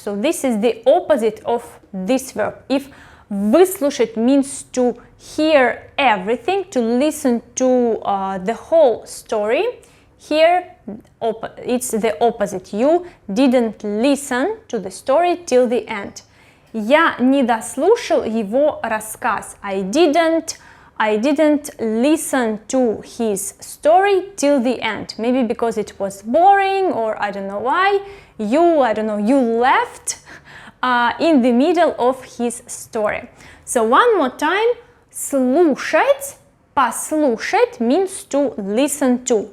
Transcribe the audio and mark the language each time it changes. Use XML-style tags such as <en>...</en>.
<en>So this is the opposite of this verb. If выслушать means to hear everything, to listen to the whole story, here it's the opposite. You didn't listen to the story till the end.</en> <ru>Я не дослушал его рассказ.</ru> <en>I didn't listen to his story till the end. Maybe because it was boring, or I don't know why. You left in the middle of his story. So one more time, слушать, послушать means to listen to.</en>